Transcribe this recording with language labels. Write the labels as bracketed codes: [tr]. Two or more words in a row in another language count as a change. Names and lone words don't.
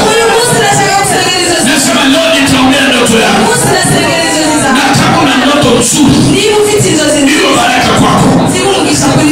[rw] Uyu munsi ndashaka gusengera inzozi, [sw] Nasema leo nitaombea ndoto yako. [rw] uyu munsi ndasengera inzozi zawe. [sw] Na kama una ndoto nzuri, [rw] Niba ufite inzozi [sw] hiyo nziza baraka kwako. [rw] ziba umugisha